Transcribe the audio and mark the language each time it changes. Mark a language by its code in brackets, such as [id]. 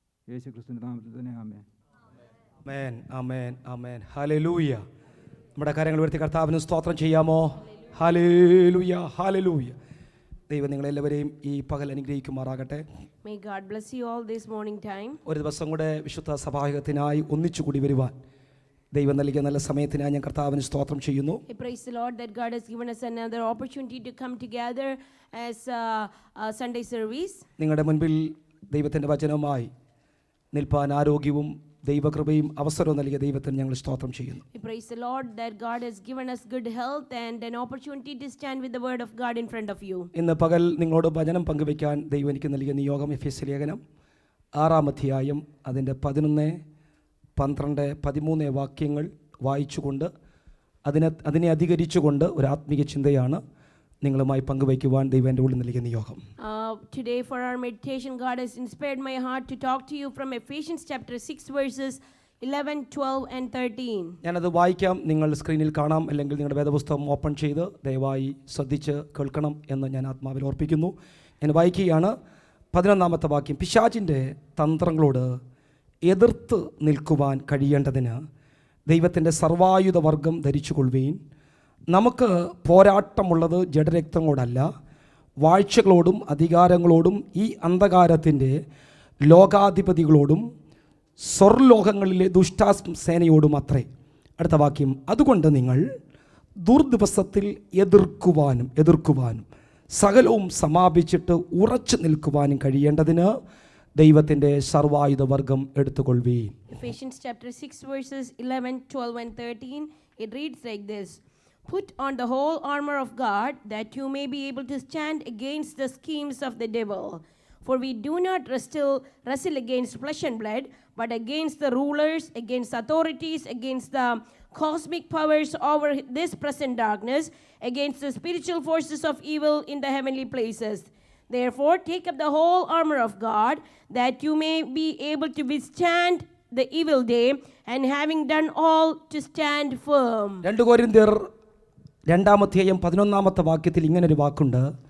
[ml] യേശുക്രിസ്തുവിന്റെ നാമത്തിൽ തന്നെ ആമേൻ. ആമേൻ, ആമേൻ, ആമേൻ. ഹല്ലേലൂയ. നമ്മുടെ കാര്യങ്ങൾ ഉയർത്തി കർത്താവിന് സ്തോത്രം ചെയ്യാമോ? Hallelujah, hallelujah. ദൈവം നിങ്ങളെല്ലാവരെയും ഈ പകൽ അനുഗ്രഹിക്കുമാറാകട്ടെ. [en] May God bless you all this morning time. [ml] ഒരു ദിവസം കൂടെ വിശുദ്ധ സഭായോഗത്തിനായി ഒന്നിച്ചുകൂടി വരുവാൻ ദൈവം നൽകിയ നല്ല സമയത്തിനായി ഞാൻ കർത്താവിന് സ്തോത്രം ചെയ്യുന്നു. [en] I praise the Lord that God has given us another opportunity to come together as a Sunday service. [ml] നിങ്ങളുടെ മുൻപിൽ ദൈവത്തിൻ്റെ വചനവുമായി നിൽപ്പാൻ ആരോഗ്യവും ദൈവകൃപയും അവസരവും നൽകിയ ദൈവത്തിന് ഞങ്ങൾ സ്തോത്രം ചെയ്യുന്നു. [en] I praise the Lord that God has given us good health and an opportunity to stand with the word of God in front of you. [ml] ഇന്ന് പകൽ നിങ്ങളോട് വചനം പങ്കുവയ്ക്കാൻ ദൈവം എനിക്ക് നൽകിയ നിയോഗം എഫെസ്യ ലേഖനം 6-ാം അധ്യായം അതിൻ്റെ 11, 12, 13 വാക്യങ്ങൾ വായിച്ചുകൊണ്ട് അതിനെ അധികരിച്ചുകൊണ്ട് ഒരു ആത്മീയ ചിന്തയാണ് നിങ്ങളുമായി പങ്കുവയ്ക്കുവാൻ ദൈവം എൻ്റെ ഉള്ളിൽ നൽകിയ നിയോഗം. [en] Today for our meditation, God has inspired my heart to talk to you from Ephesians chapter 6 verses 11, 12 and 13. [ml] ഞാനത് വായിക്കാം. നിങ്ങൾ സ്ക്രീനിൽ കാണാം, അല്ലെങ്കിൽ നിങ്ങളുടെ വേദപുസ്തകം ഓപ്പൺ ചെയ്ത് ദയവായി ശ്രദ്ധിച്ച് കേൾക്കണം എന്ന് ഞാൻ ആത്മാവിൽ ഓർപ്പിക്കുന്നു. ഞാൻ വായിക്കുകയാണ്. 11-ാമത്തെ വാക്യം. പിശാചിൻ്റെ തന്ത്രങ്ങളോട് എതിർത്ത് നിൽക്കുവാൻ കഴിയേണ്ടതിന് ദൈവത്തിൻ്റെ സർവായുധ വർഗം ധരിച്ചുകൊള്ളുകയും നമുക്ക് പോരാട്ടമുള്ളത് ജഡരക്തങ്ങളോടല്ല, വാഴ്ചകളോടും അധികാരങ്ങളോടും ഈ അന്ധകാരത്തിൻ്റെ ലോകാധിപതികളോടും സ്വർലോകങ്ങളിലെ ദുഷ്ടാസേനയോടും അത്രേ. അടുത്ത വാക്യം. അതുകൊണ്ട് നിങ്ങൾ ദുർദിവസത്തിൽ എതിർക്കുവാനും സകലവും സമാപിച്ചിട്ട് ഉറച്ചു നിൽക്കുവാനും കഴിയേണ്ടതിന് ദൈവത്തിൻ്റെ സർവായുധ വർഗം എടുത്തുകൊള്ളുവീൻ. [en] Ephesians chapter 6 verses 11, 12 and 13. It reads like this. Put on the whole armor of God, that you may be able to stand against the schemes of the devil. For we do not wrestle against flesh and blood, but against the rulers, against authorities, against the cosmic powers over this present darkness, against the spiritual forces of evil in the heavenly places. Therefore, take up the whole armor of God, that you may be able to withstand the evil day, and having done all, to stand firm. [ml] 2 കൊരിന്ത്യർ 2-ാം അധ്യായം 11-ാമത്തെ വാക്യത്തിൽ ഇങ്ങനൊരു വാക്കുണ്ട്.